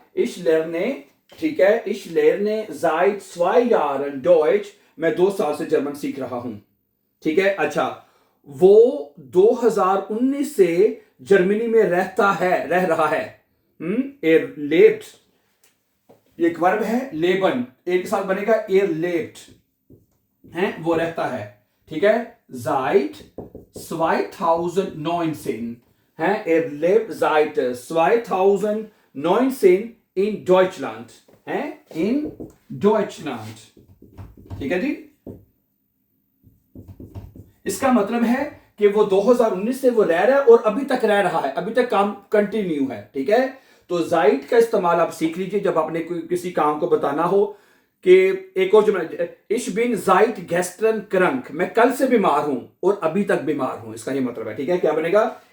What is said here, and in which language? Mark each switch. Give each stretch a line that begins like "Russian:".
German: Ich lerne, ठीक है, ich lerne seit 2 Jahren Deutsch,
Hindi: मैं 2 साल से जर्मन सीख रहा हूं। ठीक है, अच्छा, वो 2019 से जर्मनी में रह रहा है।
German: er lebt,
Hindi: ये एक वर्ब है, लेबन, एक साथ बनेगा er lebt है, वो रहता है। ठीक है,
German: seit 2019 है, er lebt seit 2019 in Deutschland है, in Deutschland।
Hindi: ठीक है जी, इसका मतलब है कि वो 2019 से वो रह रहा है और अभी तक रह रहा है, अभी तक काम कंटिन्यू है। ठीक है, तो जाइड का इस्तेमाल आप सीख लीजिए जब आपने किसी काम को बताना हो। कि एक और जुमला,
German: इश बिन जाइट गेस्टन क्रंक,
Hindi: मैं कल से बीमार हूं और अभी तक बीमार हूं, इसका ये मतलब है। ठीक है, क्या बनेगा?